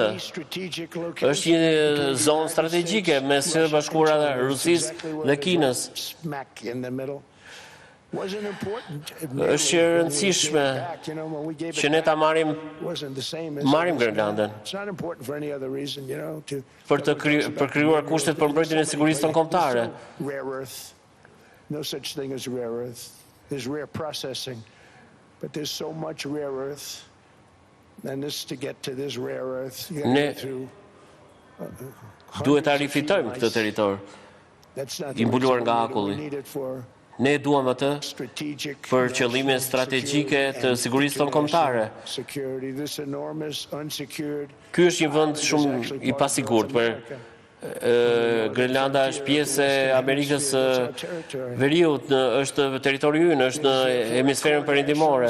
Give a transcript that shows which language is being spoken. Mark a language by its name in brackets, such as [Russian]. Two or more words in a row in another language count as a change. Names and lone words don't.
[Albanian] Është një zonë strategjike mes Shtetit Bashkuara dhe Rusisë dhe Kinës. Është e rëndësishme që ne ta marrim Groenlandën për të krijuar kushtet për mbrojtjen e sigurisë tonë kombëtare. [English] No such thing as rare earth. There's rare processing, but there's so much rare earth. And this to get to this rare earth, [Albanian] ne duhet ta rifitojmë këtë territor i mbuluar nga akulli. Ne duam atë për qëllime strategjike të sigurisë tonë kombëtare. Ky është një vend shumë i pasigurt për Groenlanda është pjesë e Amerikës Veriut, është territori ynë, është në Hemisferën Perëndimore.